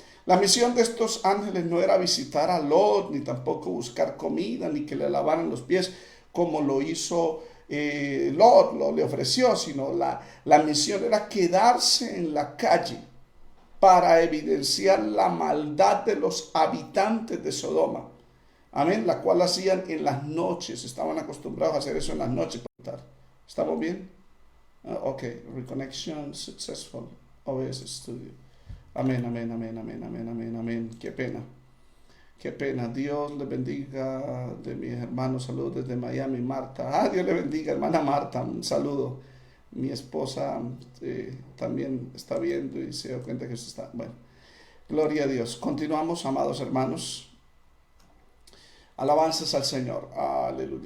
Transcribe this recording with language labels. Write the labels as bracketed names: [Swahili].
[Spanish] La misión de estos ángeles no era visitar a Lot, ni tampoco buscar comida, ni que le lavaran los pies, como lo hizo Lot, le ofreció, sino la misión era quedarse en la calle para evidenciar la maldad de los habitantes de Sodoma. Amén, la cual hacían en las noches, estaban acostumbrados a hacer eso en las noches. ¿Estamos bien? [English] Ok, reconnection successful, OBS Studio. [Spanish] Amén, amén, amén, amén, amén, amén, amén. Qué pena, qué pena. Dios le bendiga de mis hermanos, saludos desde Miami, Marta. Dios le bendiga, hermana Marta, un saludo. Mi esposa también está viendo y se da cuenta que eso está, bueno, gloria a Dios. Continuamos, amados hermanos. Alabanzas al Señor. Aleluya.